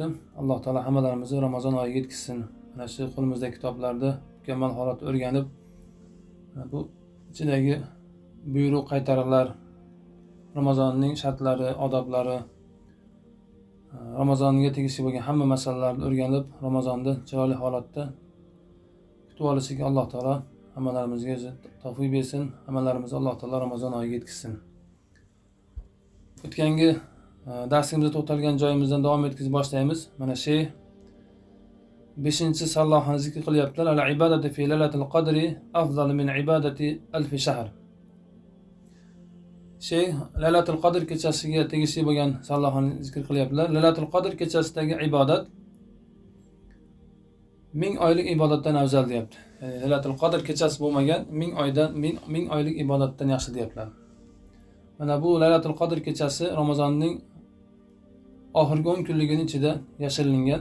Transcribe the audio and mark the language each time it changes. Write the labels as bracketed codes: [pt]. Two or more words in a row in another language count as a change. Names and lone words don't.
[uz] Alloh taolo hammalarimizni Ramazon oyiga yetkazsin. Mana shu qo'limizdagi kitoblarni mukammal holatda o'rganib, bu ichidagi buyruq qaytariqlar, Ramazonning shartlari, odoblari, Ramazonga tegishli bo'lgan hamma masalalarni o'rganib, Ramazonni chiroyli holatda kutib olishga Alloh taolo hammalarimizga tavfiq bersin. Hammalarimizni Alloh taolo Ramazon oyiga yetkazsin. O'tgangi darsimizda to'xtalgan joyimizdan davom etkazib boshlaymiz. Mana shu 5-sallohani zikr qilyaptilar. [ar] العبادة في ليلة القدر أفضل من عبادة ألف شهر. [uz] Lailatul qadr kechasiga tegishli bo'lgan sallohani zikr qilyaptilar. Lailatul qadr kechasidagi ibodat 1000 oylik ibodatdan afzal deyapti. Ya'ni Lailatul qadr kechasi bo'lmagan 1000 oylik ibodatdan yaxshi deyaptilar. Mana bu Lailatul qadr kechasi Ramazonning oxirgi 10 kunligining ichida yashiringan.